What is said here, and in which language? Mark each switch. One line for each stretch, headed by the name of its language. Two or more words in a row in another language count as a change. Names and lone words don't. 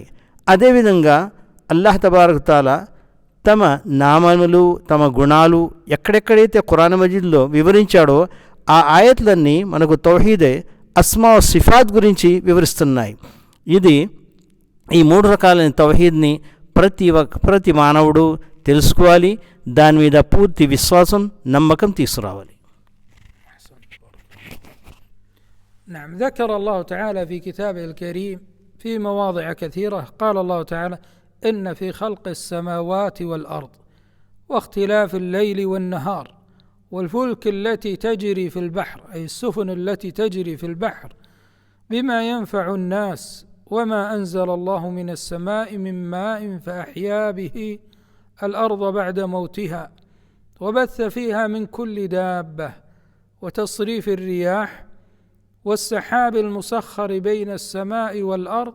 Telugu: అదేవిధంగా అల్లాహ్ తబారక్ తఆలా తమ నామములు, తమ గుణాలు ఎక్కడెక్కడైతే ఖురాన్ మజీద్లో వివరించాడో ఆ ఆయతులన్నీ మనకు
Arabic: توحيد أسماء وصفات
Telugu: గురించి వివరిస్తున్నాయి. ఇది ఈ 3 రకాలైన తౌహీద్ని ప్రతి మానవుడు తెలుసుకోవాలి, దాని మీద పూర్తి విశ్వాసం, నమ్మకం తీసుకురావాలి.
Arabic: نعم، ذكر الله تعالى في كتابه الكريم في مواضع كثيرة. قال الله تعالى: إن في خلق السماوات والأرض واختلاف الليل والنهار والفلك التي تجري في البحر، أي السفن التي تجري في البحر، بما ينفع الناس وما أنزل الله من السماء من ماء فأحيا به الأرض بعد موتها وبث فيها من كل دابة وتصريف الرياح والسحاب المسخر بين السماء والأرض.